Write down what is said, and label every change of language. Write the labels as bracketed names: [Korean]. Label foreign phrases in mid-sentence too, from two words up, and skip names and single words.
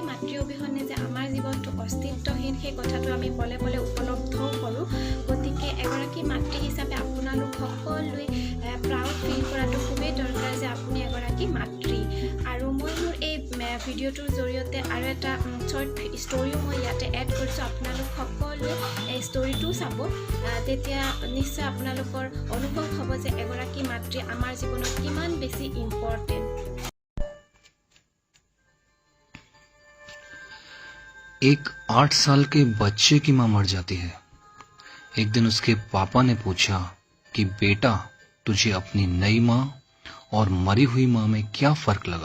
[Assamese] মাতৃ অবিহনে যে আমাৰ জীৱনটো অস্তিত্বহীন সেই কথাটো আমি পলে পলে উপলব্ধও কৰোঁ গতিকে এগৰাকী মাতৃ হিচাপে আপোনালোক সকলোৱে [English] proud feel [Assamese] কৰাটো খুবেই দৰকাৰ যে আপুনি এগৰাকী মাতৃ আৰু মই মোৰ এই ভিডিঅ'টোৰ জৰিয়তে আৰু এটা [English] short storyও [Assamese] মই ইয়াতে এড কৰিছোঁ আপোনালোক সকলোৱে এই ষ্টৰিটো চাব তেতিয়া নিশ্চয় আপোনালোকৰ অনুভৱ হ'ব যে এগৰাকী মাতৃ আমাৰ জীৱনত কিমান বেছি ইম্পৰ্টেণ্ট। [Hindi] एक 8 साल के बच्चे की मां मर जाती है। एक दिन उसके पापा ने पूछा कि बेटा तुझे अपनी नई मां और मरी हुई मां में क्या फर्क लगा?